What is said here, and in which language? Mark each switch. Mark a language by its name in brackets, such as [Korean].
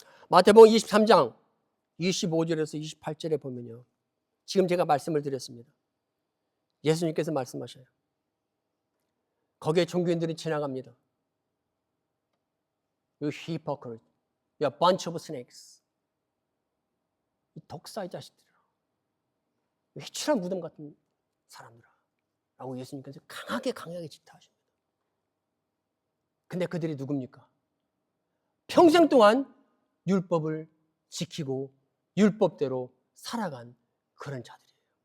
[Korean] 마태복음 23장 25절에서 28절에 보면요, 지금 제가 말씀을 드렸습니다. 예수님께서 말씀하셔요. 거기에 종교인들이 지나갑니다. [English] You hypocrite, you a bunch of snakes. [Korean] 이 독사의 자식들아, 회칠한 무덤 같은 사람들아 라고 예수님께서 강하게 질타하십니다. 근데 그들이 누굽니까? 평생 동안 율법을 지키고 율법대로 살아간 그런 자들이에요.